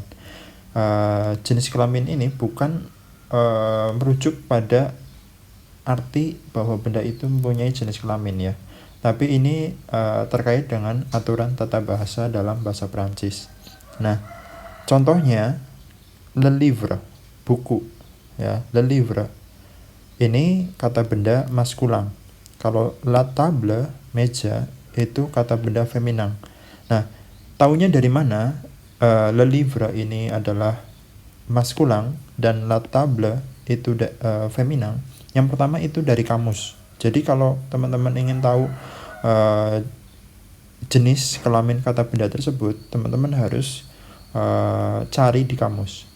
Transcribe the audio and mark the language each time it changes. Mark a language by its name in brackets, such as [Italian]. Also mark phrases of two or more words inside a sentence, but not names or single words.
[Indonesian] Jenis kelamin ini bukan merujuk pada arti bahwa benda itu mempunyai jenis kelamin ya. Tapi ini terkait dengan aturan tata bahasa dalam bahasa Perancis. Nah, contohnya [French] le livre, [Indonesian] buku ya, [French] le livre. [Indonesian] Ini kata benda maskulang. Kalau [French] la table, [Indonesian] meja, itu kata benda feminan. Nah, taunya dari mana [French] le livre [Indonesian] ini adalah maskulang dan [French] la table [Indonesian] itu feminan? Yang pertama itu dari kamus. Jadi kalau teman-teman ingin tahu jenis kelamin kata benda tersebut, teman-teman harus cari di kamus.